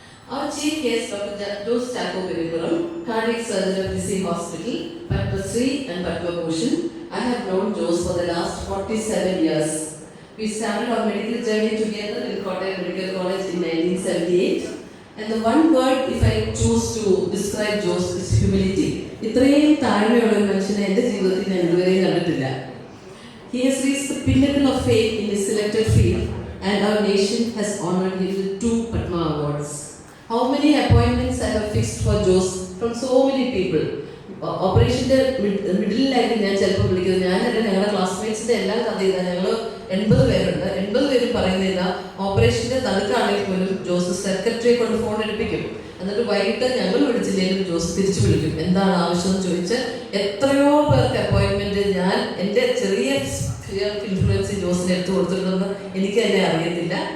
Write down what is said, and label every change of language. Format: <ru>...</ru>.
<en>Our chief guest, Dr. Jose Chacko Peripuram, cardiac surgeon of DC Hospital, Padma Shri and Padma Bhushan. I have known Jose for the last 47 years. We started our medical journey together in Kottayam Medical College in 1978. And the one word, if I choose to describe Jose, is humility.</en> <ml>ഇത്രയും താഴ്മയുള്ള ഒരു മനുഷ്യനെ എൻ്റെ ജീവിതത്തിൽ ഞാൻ ഇതുവരെയും കണ്ടിട്ടില്ല.</ml> <en>He has reached the pinnacle of fame in his selected field, and our nation has honored him with 2 Padma Awards. How many appointments I have fixed for Jose from so many people.</en> <ml>ഓപ്പറേഷൻ്റെ മിഡിലായിട്ട് ഞാൻ ചിലപ്പോൾ വിളിക്കുന്നത്, ഞാനല്ല ഞങ്ങളുടെ ക്ലാസ്മേറ്റ്സിൻ്റെ എല്ലാം കഥ ചെയ്താൽ ഞങ്ങൾ 80 പേരുണ്ട്. 80 പേരും പറയുന്നില്ല ഓപ്പറേഷൻ്റെ നടുക്കാണെങ്കിൽ പോലും ജോസ് സെക്രട്ടറിയെ കൊണ്ട് ഫോൺ എടുപ്പിക്കും. എന്നിട്ട് വൈകിട്ട് ഞങ്ങൾ വിളിച്ചില്ലെങ്കിലും ജോസ് തിരിച്ചു വിളിക്കും. എന്താണ് ആവശ്യം എന്ന് ചോദിച്ച് എത്രയോ പേർക്ക് അപ്പോയിൻമെൻറ്റ് ഞാൻ എൻ്റെ ചെറിയ സ്ഫിയർ ഇൻഫ്ലുവൻസ് ജോസിന് എടുത്ത് കൊടുത്തിട്ടുണ്ടെന്ന് എനിക്ക് തന്നെ അറിയത്തില്ല.</ml>